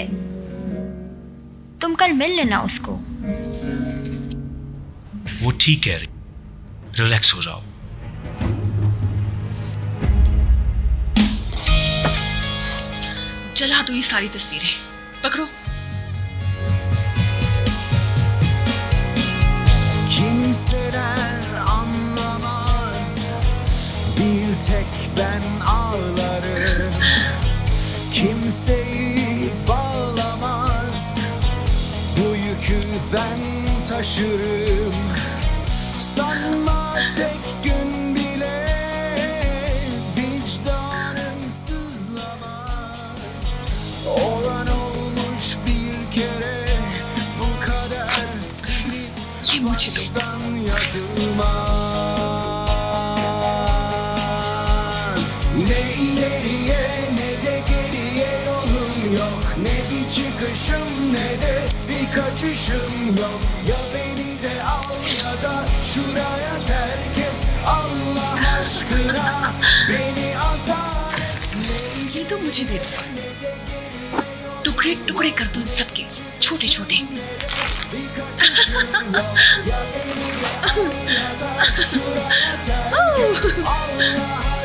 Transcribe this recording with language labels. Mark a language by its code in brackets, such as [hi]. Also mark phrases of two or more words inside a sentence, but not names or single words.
[hi] तुम कल मिल लेना उसको। वो ठीक कह रही, रिलैक्स हो जाओ। जला दो ये सारी तस्वीरें। पकड़ो। [tr] Kimseler anlamaz, bir tek ben ağlarım. Kimseyi bağlamaz, bu yükü ben taşırım. Sanma tek gün bile vicdanım sızlamaz. Olan olmuş bir kere, bu kader silip [hi] ये मुझे दो। [tr] yazılmaz. Ne ileriye ne de geriye yolum yok. Ne bir çıkışım ne de bir kaçışım yok. Ya beni de al ya da şuraya terk et. Allah aşkına beni azar et. [hi] ये तो मुझे दे दो, टुकड़े टुकड़े कर दो इन सबके, छोटे छोटे। Allah